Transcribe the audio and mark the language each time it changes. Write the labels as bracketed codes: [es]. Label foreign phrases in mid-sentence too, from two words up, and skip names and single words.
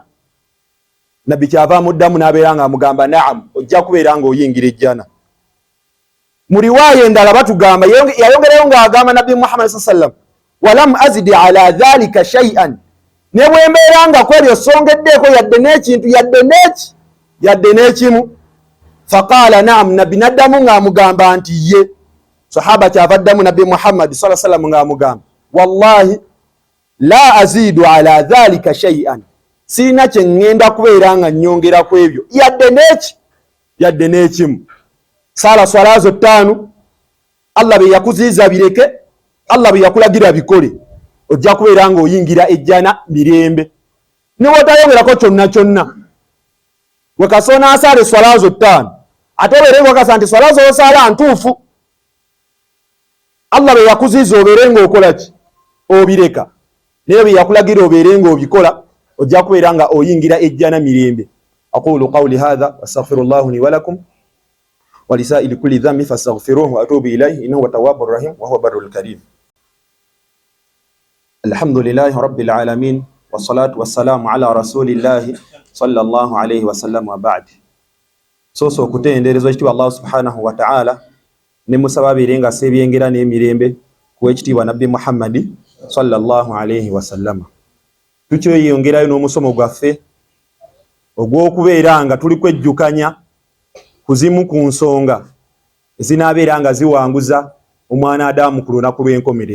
[lg] Nabbi kyava amuddamu n'abeera nga amugamba naam, ojja kubeera nga oyingira ejjana. Mu riwaaya endala batugamba yayongerayo ng'agamba Nabbi Muhammad [ar] صلى الله عليه وسلم ولم أزد على ذلك شيئا, [lg] ne bwe mbeera nga kwebyo songeddeeko yadde n'ekintu yadde n'ekimu. [ar] فقال نعم, [lg] nabbi naddamu ng'amugamba nti ye. Sahaba kyava addamu Nabbi Muhammad [ar] صلى الله عليه وسلم [lg] ng'amugamba, [ar] والله لا أزيد على ذلك شيئا, [lg] sirina kye ŋŋenda kubeera nga nnyongera ku ebyo yadde n'ekimu. Saala swala zo 5 Allah bye yakuziiza bireke, Allah bye yakulagira bikole, ojja kubeera nga oyingira ejjana mirembe, ne wotayongerako kyonna. Wekasoona asaala swala zo 5 ate obeere ng'okasa nti swala zo osaala ntuufu, Allah bye yakuziiza obeere ng'okola ki, obireka, naye bye yakulagira obeere ng'obikola, ojja kubeera nga oyingira ejjana mirembe. [ar] أقول قولي هذا وأستغفر الله لي ولكم ولسائل كل ذنب فاستغفروه وأتوب إليه إنه هو التواب الرحيم وهو البر الكريم. الحمد لله رب العالمين والصلاة والسلام على رسول الله صلى الله عليه وسلم وبعد. [lg] Soso okutendereza ekitiibwa [ar] الله سبحانه وتعالى [lg] ne musaba abeere nga aseebyengera n'emirembe ku ekitiibwa Nabbi Muhammad [ar] صلى الله عليه وسلم. [lg] Tukyeyongerayo n'omusomo gwaffe ogw'okubeera nga tuli kwejjukanya ku zimu ku nsonga ezinaabeera nga ziwanguza omwana Adamu ku lunaku lw'enkomerero.